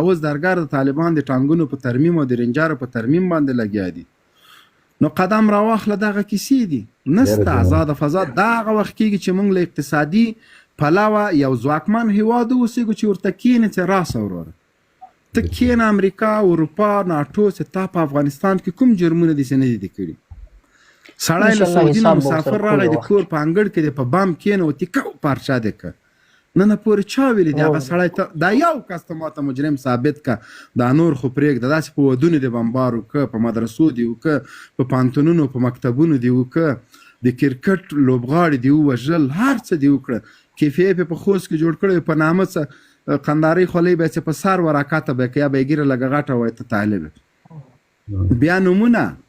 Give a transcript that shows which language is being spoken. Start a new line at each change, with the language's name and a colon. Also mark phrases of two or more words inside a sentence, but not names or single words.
Pashto: اوس درګر د طالبان د ټانګونو په ترمیم او د رنجارو په ترمیم باندې لګیا دي نو قدم راواخله دغه کیسې دي نسته آزاده فضا دا هغه وخت کېږي چې موږ له اقتصادي پلوه یو ځواکمن هیواد اوسېږو چې ورته کښېنې چې راسه وروره ته کښېنه امریکا اروپا ناټو چې تا په افغانستان کې کوم جرمونه داسې نه دي کړي سړی له سعودي نه مسافر راغی د کور په انګړ کې دی په بام کښېنه و تیکه پارچه دی که نن پورې چا ویلي دی هغه سړی ته دا یو کس ته ماته مجرم ثابت که دا نور خو پرېږده داسې په ودونو دې بمبار وکړه په مدرسو دې وکړه په پانتونونو په مکتبونو دې وکړه د کرکټ لوبغاړي دې ووژل هر څه دې وکړه کیفې په خوست کې جوړ کړی په نامه څه قندارۍ خولۍ به چې په سر وراکاته به که یا به یې ګیره لږه غټه وای ته طالب بیا نومونه